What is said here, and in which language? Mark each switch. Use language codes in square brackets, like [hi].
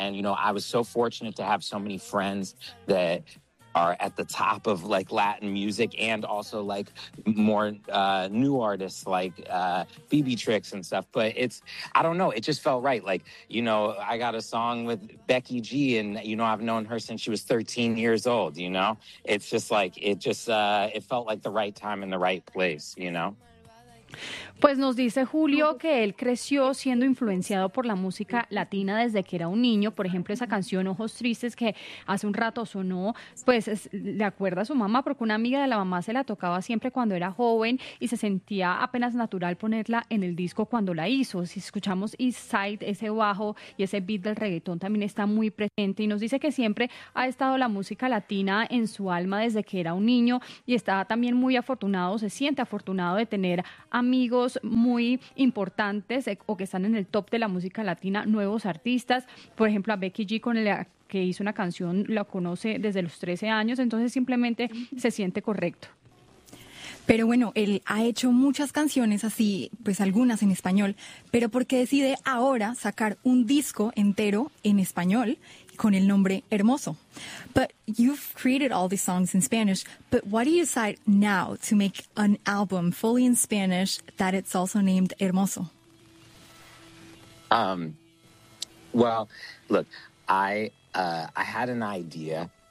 [en] And, you know, I was so fortunate to have so many friends that are at the top of like Latin music and also like more, new artists like, BB Trix and stuff. But it's, I don't know, it just felt right. Like, you know, I got a song with Becky G and, you know, I've known her since she was 13 years old, you know? It's just like, it just, it felt like the right time in the right place, you know? [es] Pues nos dice Julio que él creció siendo influenciado por la música latina desde que era un niño. Por ejemplo, esa canción Ojos Tristes, que hace un rato sonó, pues le acuerda a su mamá, porque una amiga de la mamá se la tocaba siempre cuando era joven y se sentía apenas natural ponerla en el disco cuando la hizo. Si escuchamos East Side, ese bajo y ese beat del reggaetón también está muy presente. Y nos dice que siempre ha estado la música latina en su alma desde que era un niño y está también muy afortunado, se siente afortunado de tener amigos muy importantes o que están en el top de la música latina, nuevos artistas, por ejemplo a Becky G, con la que hizo una canción, la conoce desde los 13 años, entonces simplemente se siente correcto. Pero bueno, él ha hecho muchas canciones así, pues algunas en español, pero ¿por qué decide ahora sacar un disco entero en español con el nombre Hermoso? [en] But you've created all these songs in Spanish, but why do you decide now to make an album fully in Spanish that it's also named Hermoso? Well, look, I had an idea.